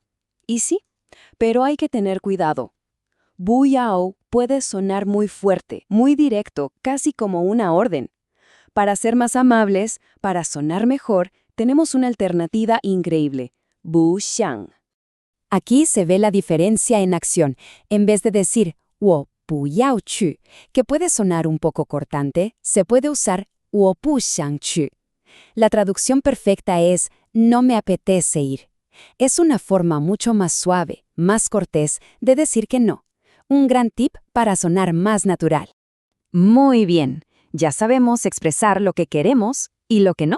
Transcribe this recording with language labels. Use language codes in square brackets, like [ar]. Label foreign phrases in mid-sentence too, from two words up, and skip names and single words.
[es] Y sí, pero hay que tener cuidado. [zh] 不要 [es] puede sonar muy fuerte, muy directo, casi como una orden. Para ser más amables, para sonar mejor, tenemos una alternativa increíble, [zh] 不想. [es] Aquí se ve la diferencia en acción. En vez de decir [zh] 我不要去, [es] que puede sonar un poco cortante, se puede usar [zh] 我不想去. [es] La traducción perfecta es no me apetece ir. Es una forma mucho más suave, más cortés de decir que no. Un gran tip para sonar más natural. Muy bien, ya sabemos expresar lo que queremos y lo que no.